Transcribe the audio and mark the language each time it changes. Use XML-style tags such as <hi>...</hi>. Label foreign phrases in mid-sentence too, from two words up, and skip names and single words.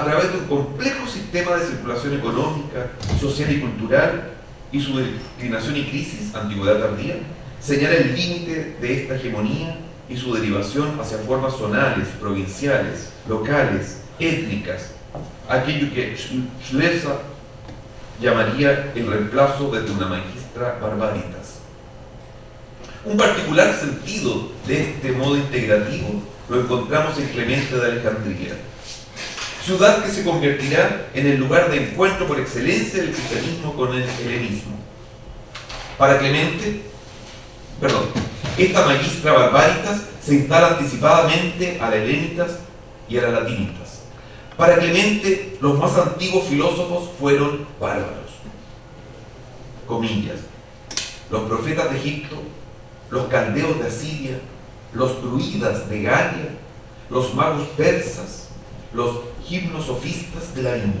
<es>través de un complejo sistema de circulación económica, social y cultural, y su declinación y crisis, antigüedad tardía, señala el límite de esta hegemonía y su derivación hacia formas zonales, provinciales, locales, étnicas, aquello que Schlesser llamaría el reemplazo desde una</es> <la>magistra barbaritas.</la> <es>Un particular sentido de este modo integrativo lo encontramos en Clemente de Alejandría, ciudad que se convertirá en el lugar de encuentro por excelencia del cristianismo con el helenismo. Para Clemente, esta</es> <la>magistra barbaritas</la> <es>se instala anticipadamente a la helenitas y a la latinitas. Para Clemente, los más antiguos filósofos fueron bárbaros. Comillas. Los profetas de Egipto, los caldeos de Asiria, los druidas de Galia, los magos persas, los gimnosofistas de la India.</es>